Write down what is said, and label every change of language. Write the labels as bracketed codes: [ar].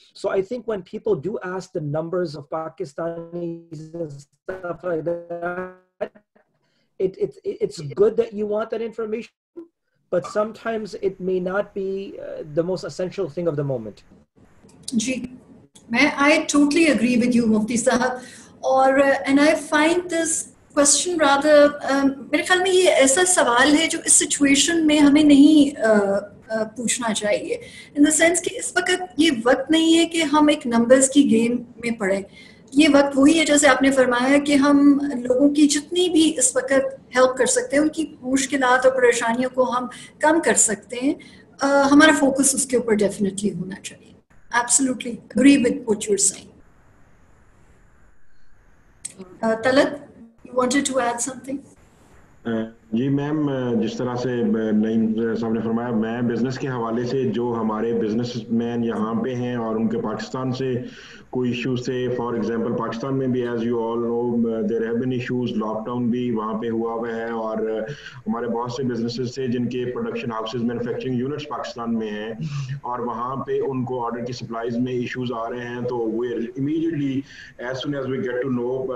[en] So I think when people do ask the numbers of Pakistanis and stuff like that, it's good that you want that information, but sometimes it may not be the most essential thing of the moment. Ji, I totally agree with you, Mufti Sahab. And I find this question rather, [hi] मेरे ख्याल में ये ऐसा सवाल है जो इस situation में हमें नहीं पूछना चाहिए. [en] In the sense [hi] कि इस वक्त ये वक्त नहीं है कि हम एक नंबर्स की गेम में पड़े. ये वक्त वही है जैसे आपने फरमाया कि हम लोगों की जितनी भी इस वक्त हेल्प कर सकते हैं, उनकी मुश्किलात और परेशानियों को हम कम कर सकते हैं. हमारा फोकस उसके ऊपर डेफिनेटली होना चाहिए. [en] Absolutely agree with what you're saying. Talat, you wanted to add something? [hi] Ji ma'am, जिस तरह से नईम साहब ने फरमाया, मैं बिज़नेस के हवाले से जो हमारे बिजनेसमैन यहाँ पे हैं और उनके पाकिस्तान से कोई इश्यूज थे, [en] for example [hi] पाकिस्तान में भी [en] as you all know there have been issues, [hi] lockdown भी वहाँ पे हुआ है और हमारे बहुत से बिजनेसेस थे जिनके production houses, manufacturing units Pakistan में हैं और वहाँ पे उनको ऑर्डर की सप्लाईज में इश्यूज आ रहे हैं. तो [en] वे immediately as soon as we get to know